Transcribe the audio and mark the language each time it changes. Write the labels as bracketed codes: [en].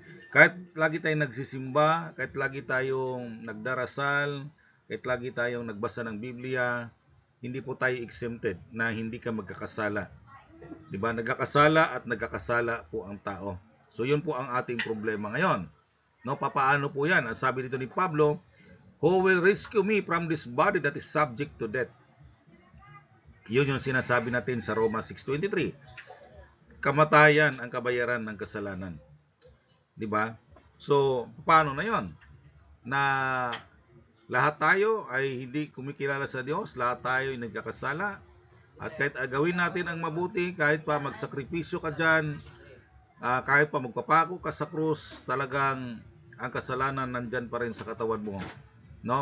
[tl] Kahit lagi tayong nagsisimba, kahit lagi tayong nagdarasal, kahit lagi tayong nagbasa ng Biblia, hindi po tayo exempted na hindi ka magkakasala. Diba? Nagkakasala at nagkakasala po ang tao. So yun po ang ating problema ngayon. No, papaano po yan? Ang sabi dito ni Pablo, [en] "Who will rescue me from this body that is subject to death?" [tl] Yun yung sinasabi natin sa Roma 6:23. Kamatayan ang kabayaran ng kasalanan. Diba? So, paano na yon? Na lahat tayo ay hindi kumikilala sa Diyos, lahat tayo ay nagkakasala, at kahit gawin natin ang mabuti, kahit pa magsakripisyo ka dyan, kahit pa magpapako ka sa krus, talagang ang kasalanan nandyan pa rin sa katawan mo. No?